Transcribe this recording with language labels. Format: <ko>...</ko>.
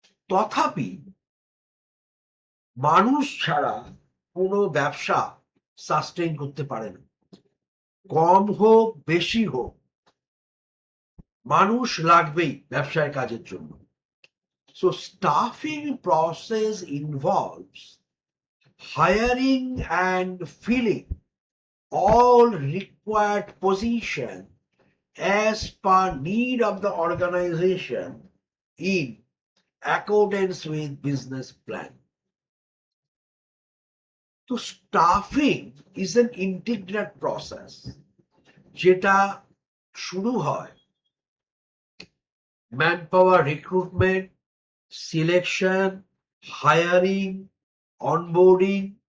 <bn>তথাপি মানুষ ছাড়া কোনো ব্যবসা সাস্টেইন করতে পারে না, কম হোক বেশি হোক মানুষ লাগবেই ব্যবসায় কাজের জন্য।</bn> <en>So staffing process involves hiring and filling all required position as per need of the organization in accordance with business plan. So staffing is an integral process</en> <bn>যেটা শুরু হয়</bn> <en>manpower recruitment, selection, hiring, onboarding</en>